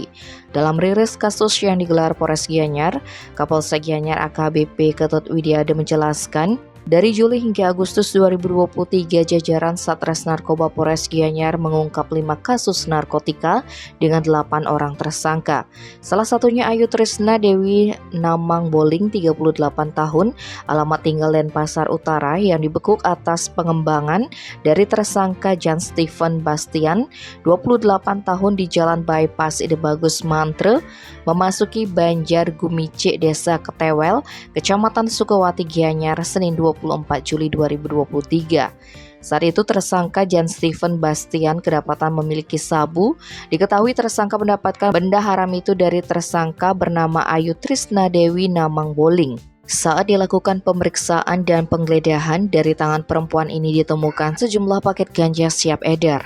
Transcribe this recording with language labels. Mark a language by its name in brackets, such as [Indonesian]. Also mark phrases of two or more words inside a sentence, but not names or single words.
[Indonesian] Dalam rilis kasus yang digelar Polres Gianyar, Kapolsek Gianyar AKBP Ketut Widiade menjelaskan, dari Juli hingga Agustus 2023, jajaran Satres Narkoba Polres Gianyar mengungkap 5 kasus narkotika dengan 8 orang tersangka. Salah satunya Ayu Trisna Dewi Namang Boling, 38 tahun, alamat tinggal Denpasar Utara, yang dibekuk atas pengembangan dari tersangka Jan Stephen Bastian, 28 tahun, di Jalan Bypass Ide Bagus Mantre, memasuki Banjar Gumice, Desa Ketewel, Kecamatan Sukawati, Gianyar, Senin 24 Juli 2023. Saat itu tersangka Jan Stephen Bastian kedapatan memiliki sabu. Diketahui tersangka mendapatkan benda haram itu dari tersangka bernama Ayu Trisna Dewi Namang Boling. Saat dilakukan pemeriksaan dan penggeledahan, dari tangan perempuan ini ditemukan sejumlah paket ganja siap edar.